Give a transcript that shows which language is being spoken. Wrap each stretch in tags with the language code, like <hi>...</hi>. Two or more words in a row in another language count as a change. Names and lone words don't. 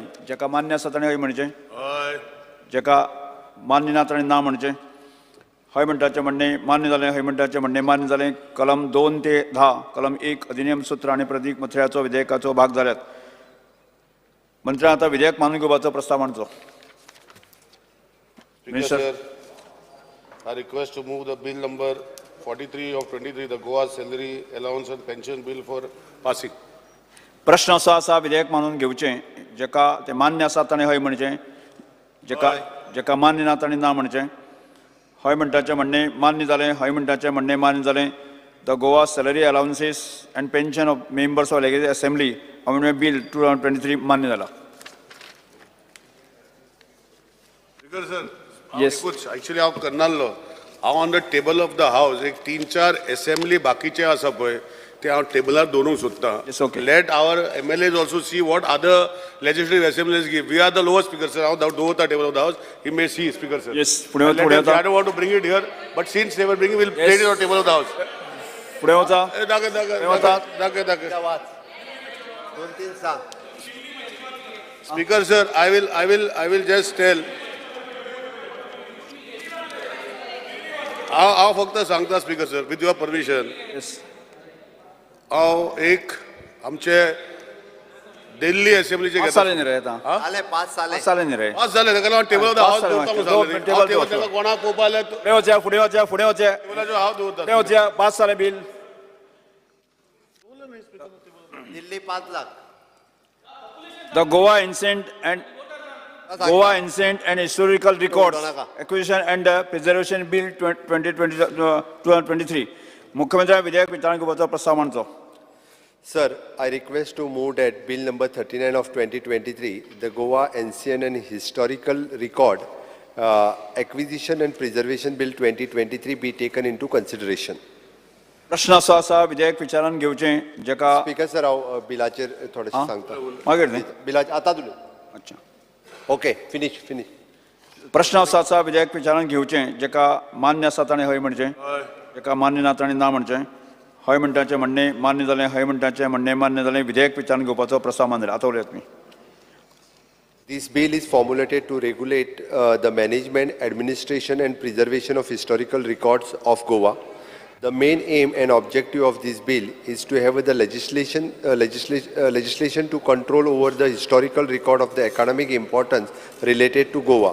<kok>जेका मान्य आसा ताणें हय म्हणचें, जेका मान्य ना ताणें ना म्हणचें. हय म्हणटाचें म्हणणें मान्य जालें, हय म्हणटाचें म्हणणें मान्य जालें. कलम 2 ते 10, कलम 1 अधिनियम सूत्र आणि प्रतीक मथळ्याचो विधेयकाचो भाग जाल्यात. मंत्र्यान आतां विधेयक मानून घेवपाचो प्रस्ताव मांडचो.</kok> <en>Minister, I request to move the bill number 43 of 23, the Goa Salary Allowance and Pension Bill for passing.</en> <kok>प्रश्न असो आसा, विधेयक मानून घेवचें, जेका तें मान्य आसा ताणें हय म्हणचें, जेका मान्य ना ताणें ना म्हणचें. हय म्हणटाचें म्हणणें मान्य जालें, हय म्हणटाचें म्हणणें मान्य जालें. द गोवा सॅलरी अलावन्सेस अँड पेन्शन ऑफ मेंबर्स ऑफ लेजिस्लेटिव्ह असेंब्ली अमेंडमेंट बिल 2023 मान्य जाला.</kok> <en>Speaker sir, Yes.</en> <kok>actually हांव करनासलो. हांव</kok> <en>on the table of the house</en> <kok>एक 3-4 असेंब्ली बाकीचे आसा पळय ते हांव टेबलार दवरूंक सोदतां.</kok> <en>Yes, okay. Let our MLAs also see what other legislative assemblies give. We are the lowest. Speaker sir,</en> <kok>हांव दवरता</kok> <en>table of the house. He may see. Speaker sir.</en> <kok>Yes, फुडें</kok> <en>I</en> <kok>वचा.</kok> <en>don't want to bring it here, but since they were bringing, we'll place it on table of the house.</en> <kok>फुडें वचा. दाखय. 2-3 सांग.</kok> <en>Speaker sir, I will just tell.</en> <kok>हांव फक्त सांगता.</kok> <en>Speaker sir, with your permission,</en> <kok>हांव एक आमचे दिल्ली असेंब्लीचे पाच साले न्ही रे आतां. आले 5 साले. 5 साले न्ही रे. 5 जाले. ताका लागून</kok> <en>table of the house</en> <kok>दवरता कोणाक पळोवपा आल्या फुडें वचा, फुडें वचा, फुडें वचा. टेबलाचो हांव दवरता. फुडें वचा. 5 साले बिल. दिल्ली 5 लाख.</kok> <en>The Goa Ancient and Historical Records Acquisition and Preservation Bill 2023.</en> <kok>मुख्यमंत्र्यान विधेयक विचारान घेवपाचो प्रस्ताव मांडचो.</kok> <en>Sir, I request to move that bill number 39 of 2023, the Goa Ancient and Historical Record Acquisition and Preservation Bill 2023 be taken into consideration.</en> <kok>प्रश्न असो आसा, विधेयक विचारान घेवचें, जेका स्पीकर सर, हांव बिलाचेर थोडेशें सांगता. मागीर न्ही. बिलाचेर आतां उलय. अच्छा.</kok> <en>Okay, finish.</en> <kok>प्रश्न असो आसा, विधेयक विचारान घेवचें, जेका मान्य आसा ताणें हय म्हणचें, जेका मान्य ना ताणें ना म्हणचें. हय म्हणटाचें म्हणणें मान्य जालें, हय म्हणटाचें म्हणणें मान्य जालें. विधेयक विचारान घेवपाचो प्रस्ताव मान्य जाला. आतां उलयात तुमी.</kok> <en>This bill is formulated to regulate the management, administration and preservation of historical records of Goa. The main aim and objective of this bill is to have the legislation to control over the historical record of the economic importance related to Goa.</en>